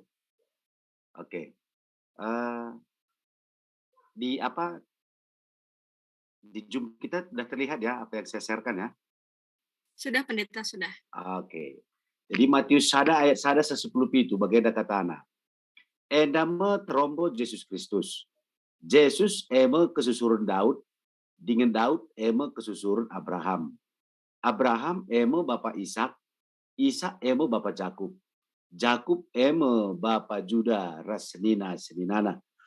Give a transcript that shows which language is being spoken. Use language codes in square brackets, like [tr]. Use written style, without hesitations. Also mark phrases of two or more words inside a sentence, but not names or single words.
[id] Oke. Di Zoom kita sudah terlihat ya apa yang saya sharekan ya? Sudah pendeta, sudah. Oke. Jadi Matius 1 ayat 1 se-10 itu bagaimana katana. [btx] Endama trombo Yesus Kristus. Yesus eme kesusuran Daud, dengan Daud eme kesusuran Abraham. Abraham eme bapa Ishak, Ishak eme bapa Jakub. Jakub eme bapa Juda ras seninana.